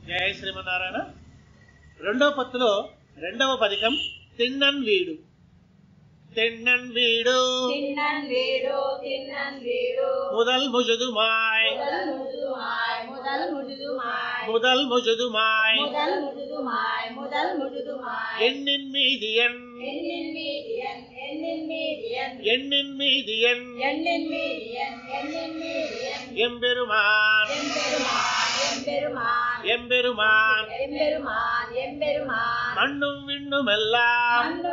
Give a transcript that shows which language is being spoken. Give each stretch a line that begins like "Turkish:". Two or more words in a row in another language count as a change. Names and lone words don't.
Telugu: జయ శ్రీమన్నారాయణ. రెండవ పత్తులో రెండవ పదికం తిన్నన్ వీడు.
Tamil: திண்ணன் வீடு முதல் முழுதுமாய் எண்ணின் மீதியன் எம்பெருமான் மண்ணும் விண்ணுமெல்லாம்